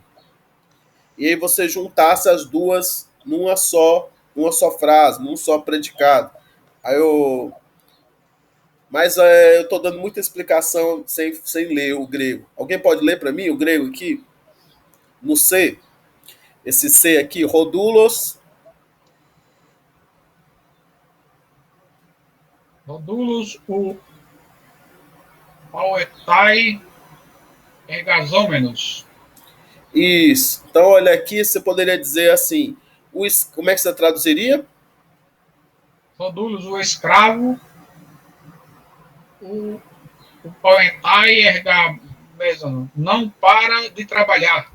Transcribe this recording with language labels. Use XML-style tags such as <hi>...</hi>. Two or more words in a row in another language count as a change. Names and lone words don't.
<pt>E aí você juntasse as duas numa só frase, num só predicado. Mas eu estou dando muita explicação sem ler o grego. Alguém pode ler para mim o grego aqui? No C. Esse C aqui, rodulos.</pt> <el>ὁ δοῦλος, οὐ παύεται, ἐργαζόμενος.</el> <pt>Isso. Então, olha aqui, você poderia dizer assim, como é que você traduziria? Rodulos, o escravo,</pt> <el>οὐ παύεται, ἐργαζόμενος,</el> <pt>não para de trabalhar.</pt>